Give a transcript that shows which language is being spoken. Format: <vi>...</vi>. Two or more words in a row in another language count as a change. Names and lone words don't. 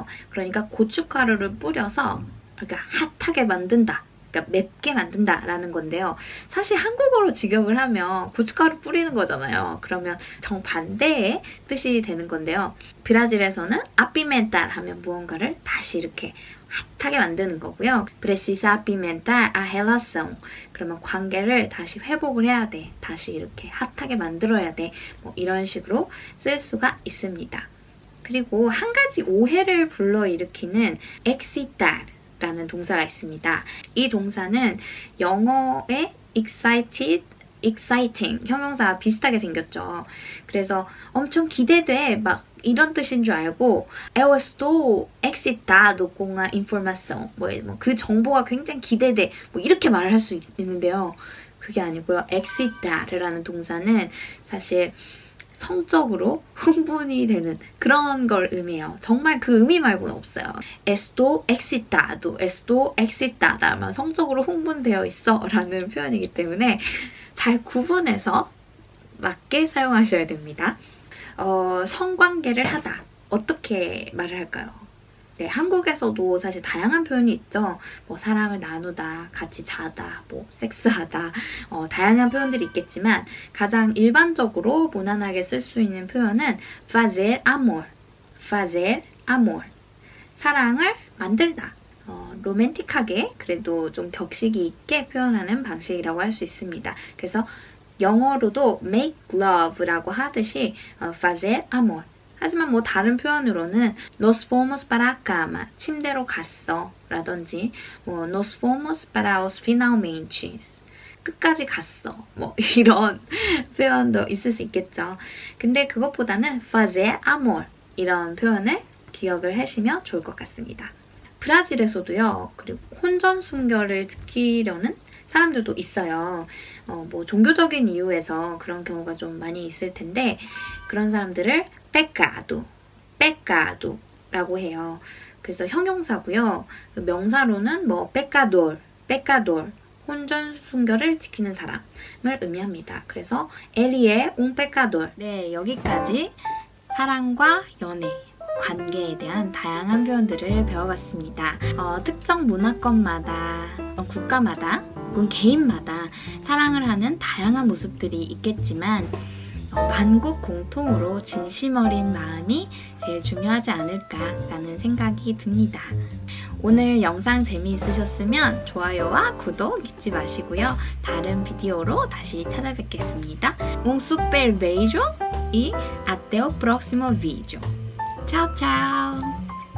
<ko>그러니까 고춧가루를 뿌려서 그러니까 핫하게 만든다 그러니까 맵게 만든다라는 건데요. 사실 한국어로 직역을 하면 고춧가루 뿌리는 거잖아요. 그러면 정반대의 뜻이 되는 건데요. 브라질에서는</ko> <pt>apimentar</pt> <ko>하면 무언가를 다시 이렇게 핫하게 만드는 거고요.</ko> <pt>Precisa apimentar a relação.</pt> <ko>그러면 관계를 다시 회복을 해야 돼. 다시 이렇게 핫하게 만들어야 돼. 뭐 이런 식으로 쓸 수가 있습니다. 그리고 한 가지 오해를 불러일으키는 excitar 라는 동사가 있습니다. 이 동사는 영어의</ko> <en>excited, exciting</en> <ko>형용사와 비슷하게 생겼죠. 그래서 엄청 기대돼 막 이런 뜻인 줄 알고</ko> <pt>Eu estou excitado com a informação.</pt> <ko>그 정보가 굉장히 기대돼. 뭐 이렇게 말을 할 수 있는데요. 그게 아니고요. excitar라는 동사는 사실 성적으로 흥분이 되는 그런 걸 의미해요. 정말 그 의미 말고는 없어요.</ko> <pt>Estou excitado, estou excitada.</pt> <ko>성적으로 흥분되어 있어 라는 표현이기 때문에 잘 구분해서 맞게 사용하셔야 됩니다. 성관계를 하다. 어떻게 말을 할까요? 네, 한국에서도 사실 다양한 표현이 있죠. 뭐 사랑을 나누다, 같이 자다, 뭐 섹스하다, 다양한 표현들이 있겠지만 가장 일반적으로 무난하게 쓸 수 있는 표현은</ko> <pt>fazer amor, fazer amor.</pt> <ko>사랑을 만들다. 로맨틱하게 그래도 좀 격식이 있게 표현하는 방식이라고 할 수 있습니다. 그래서 영어로도</ko> <en>make love</en> <ko>라고 하듯이</ko> <pt>fazer amor.</pt> <ko>하지만 뭐 다른 표현으로는</ko> <pt>nos fomos para a cama,</pt> <ko>침대로 갔어 라든지 뭐</ko> <pt>nos fomos para os finalmente,</pt> <ko>끝까지 갔어 뭐 이런 표현도 있을 수 있겠죠. 근데 그것보다는</ko> <pt>fazer amor</pt> <ko>이런 표현을 기억을 하시면 좋을 것 같습니다. 브라질에서도요. 그리고 혼전순결을 지키려는 사람들도 있어요. 뭐 종교적인 이유에서 그런 경우가 좀 많이 있을 텐데 그런 사람들을</ko> <pt>pecado,</pt> <ko>pecado라고 해요. 그래서 형용사고요. 명사로는 뭐</ko> <pt>pecador, pecador,</pt> <ko>혼전순결을 지키는 사람을 의미합니다. 그래서</ko> <pt>ele é un pecador.</pt> <ko>네, 여기까지 사랑과 연애, 관계에 대한 다양한 표현들을 배워봤습니다. 특정 문화권마다, 국가마다, 혹은 개인마다 사랑을 하는 다양한 모습들이 있겠지만 만국 공통으로 진심 어린 마음이 제일 중요하지 않을까라는 생각이 듭니다. 오늘 영상 재미있으셨으면 좋아요와 구독 잊지 마시고요. 다른 비디오로 다시 찾아뵙겠습니다.</ko> <pt>Un super beijo e até o próximo vídeo. Tchau, tchau!</pt>